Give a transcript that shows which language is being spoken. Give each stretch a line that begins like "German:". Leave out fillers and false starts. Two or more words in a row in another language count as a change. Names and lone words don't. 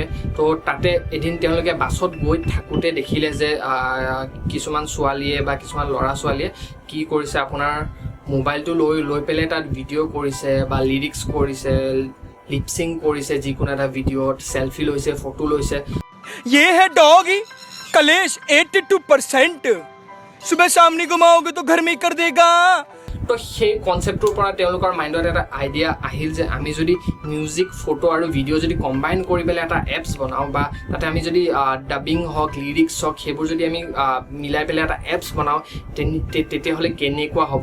Assamese: তো তাতে এদিন তেওঁলোকে বাছত গৈ থাকোঁতে দেখিলে যে কিছুমান ছোৱালীয়ে বা কিছুমান ল'ৰা ছোৱালীয়ে কি কৰিছে, আপোনাৰ মোবাইলটো লৈ পেলাই তাত ভিডিঅ' কৰিছে বা লিৰিক্স কৰিছে, লিপচিং কৰিছে, যিকোনো এটা ভিডিঅ'ত চেলফি লৈছে, ফটো লৈছে।
Hindi: ये है डॉगी कलेश 82%। सुबह शाम नहीं घुमाओगे तो घर में ही कर देगा।
Assamese: তো সেই কনচেপ্টটোৰ পৰা তেওঁলোকৰ মাইণ্ডত এটা আইডিয়া আহিল যে আমি যদি মিউজিক, ফটো আৰু ভিডিঅ' যদি কম্বাইন কৰি পেলাই এটা এপছ বনাওঁ, বা তাতে আমি যদি ডাবিং হওক, লিৰিক্স হওক, সেইবোৰ যদি আমি মিলাই পেলাই এটা এপছ বনাওঁ, তেতিয়াহ'লে কেনেকুৱা হ'ব।